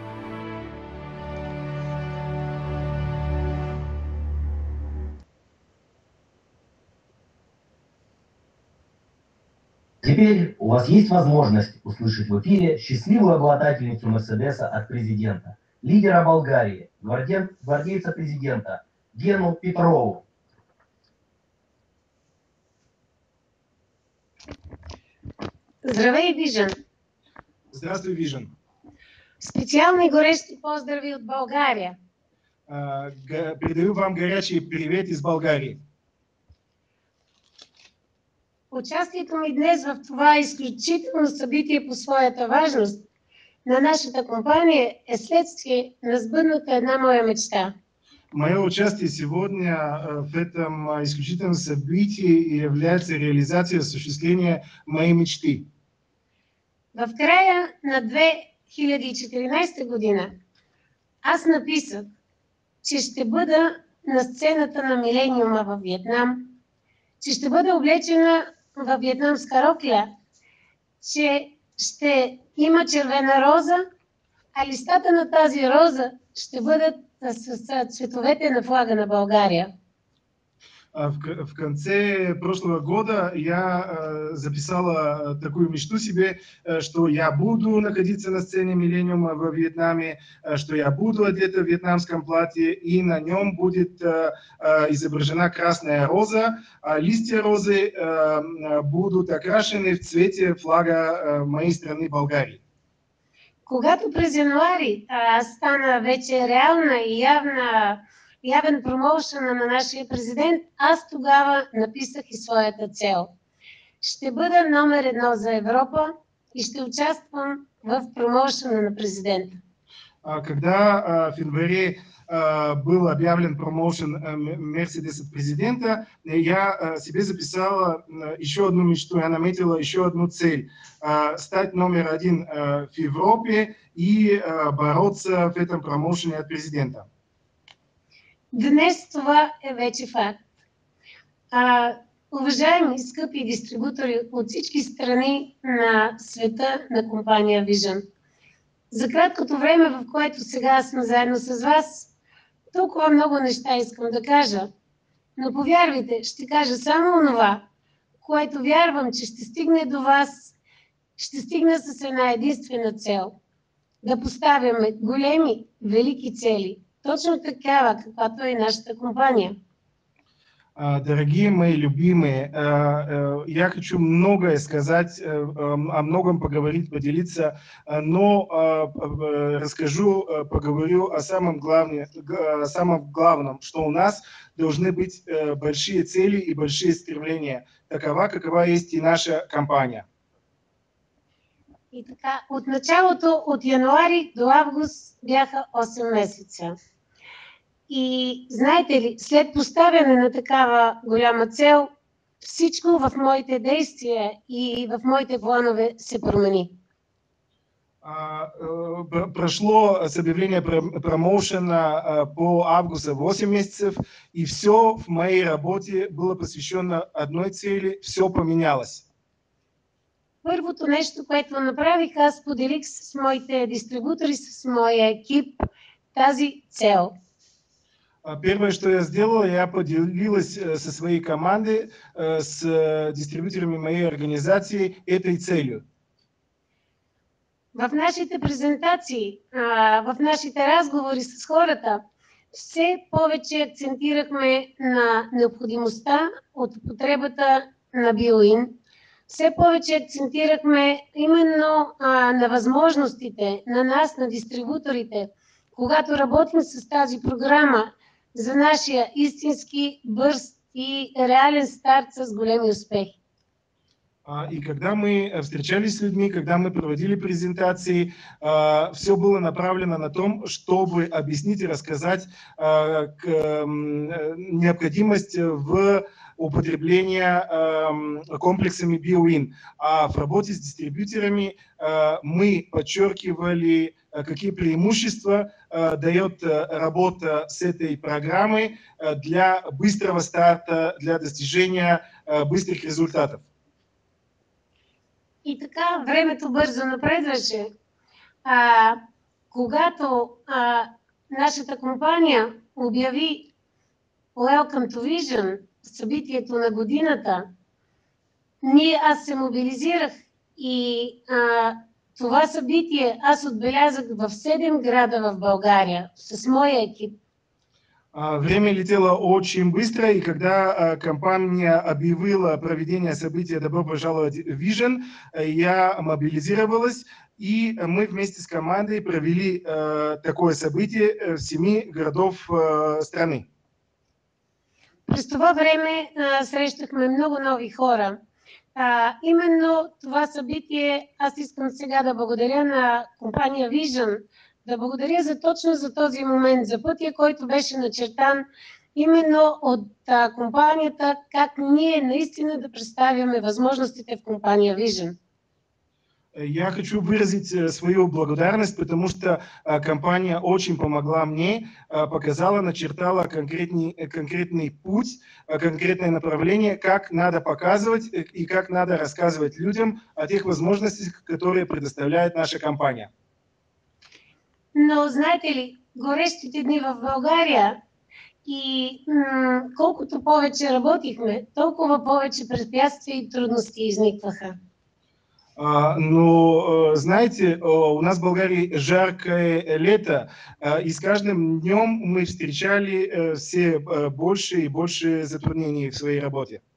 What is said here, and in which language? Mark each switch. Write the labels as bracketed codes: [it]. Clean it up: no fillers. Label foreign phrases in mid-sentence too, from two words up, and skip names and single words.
[ru] Теперь у вас есть возможность услышать в эфире счастливую обладательницу Мерседеса от президента, лидера Болгарии, гвардейца президента Гену Петрову. [bg] Здравей, Vision! [ru] Здравствуй, Vision! [bg] Специальные горещи поздрави от България. [ru] Передаю вам горячий привет из Болгарии. [bg] Участието ми днес в това изключително събитие по своята важност на нашата компания е следствие на сбъдната една моя мечта. [ru] Мое участие сегодня в этом исключительном событии является реализацией осуществления моей мечты. [bg] В края на 2014 година аз написах, че ще бъда на сцената на Милениума във Виетнам, че ще бъда облечена във виетнамска рокля, че ще има червена роза, а листата на тази роза ще бъдат с цветовете на флага на България. [ru] В конце прошлого года я записала такую мечту себе, что я буду находиться на сцене Миллениума во Вьетнаме, что я буду одета в вьетнамском платье, и на нем будет изображена красная роза, а листья розы будут окрашены в цвете флага моей страны Болгарии. [bg] Когато през януари стана вече реална и явен промоушън на нашия президент, аз тогава написах и своята цел. Ще бъда номер 1 за Европа и ще участвам в промоушъна на президента. [ru] Когда в январе был объявлен промоушен Мерседес от президента, я себе записала еще одну мечту, я наметила еще одну цель – стать номер 1 в Европе и бороться в этом промоушене от президента. [bg] Днес това е вече факт. Уважаеми скъпи дистрибутори от всички страни на света на компания Vision, за краткото време, в което сега сме заедно с вас, толкова много неща искам да кажа, но повярвайте, ще кажа само онова, което вярвам, че ще стигне до вас, ще стигна с една единствена цел – да поставяме големи, велики цели, точно такава, каквато е нашата компания. [ru] Дорогие мои любимые, я хочу многое сказать, о многом поговорить, поделиться, но поговорю о самом главном, что у нас должны быть большие цели и большие стремления, какова есть и наша компания. [bg] И така, от началото, от януари до август бяха 8 месеца. И знаете ли, след поставяне на такава голяма цел, всичко в моите действия и в моите планове се промени. [ru] Прошло с объявления промоушена по августа 8 месяцев, и все в моей работе было посвящено одной цели, все поменялось. [bg] Първото нещо, което направих, аз поделих с моите дистрибутори, с моя екип тази цел. [ru] Первое, что я сделала, я поделилась со своей командой, с дистрибьюторами моей организации этой целью. [bg] В нашите презентации, в нашите разговори с хората, все повече акцентирахме на необходимостта от употребата на биоин. Все повече акцентирахме именно на възможностите на нас, на дистрибуторите, когато работим с тази програма за нашия истински, бърз и реален старт с големи успехи. [ru] И когда мы встречались с людьми, когда мы проводили презентации, все было направлено на том, чтобы объяснить и рассказать необходимость в употребления комплексами биоин. А в работе с дистрибьюторами мы подчеркивали, какие преимущества дает работа с этой программой для быстрого старта, для достижения быстрых результатов. [bg] И така времето бързо напредваше. Когато нашата компания обяви Welcome to Vision, събитието на годината, аз се мобилизирах и това събитие аз отбелязах в 7 града в България с моя екип. [ru] Время летело очень быстро, и когда компания объявила проведение события «Добро пожаловать в Vision», я мобилизировалась, и мы вместе с командой провели такое событие в 7 городов страны. [bg] През това време срещахме много нови хора. Именно това събитие аз искам сега да благодаря на компания Vision, да благодаря точно за този момент, за пътя, който беше начертан именно от компанията, как ние наистина да представяме възможностите в компания Vision. [ru] Я хочу выразить свою благодарность, потому что компания очень помогла мне, показала, начертала конкретный путь, конкретное направление, как надо показывать и как надо рассказывать людям о тех возможностях, которые предоставляет наша компания. [bg] Но знаете ли, горещите дни в България и колкото повече работихме, толкова повече препятствия и трудности изникваха. [ru] Но, знаете, у нас в Болгарии жаркое лето, и с каждым днем мы встречали все больше и больше затруднений в своей работе.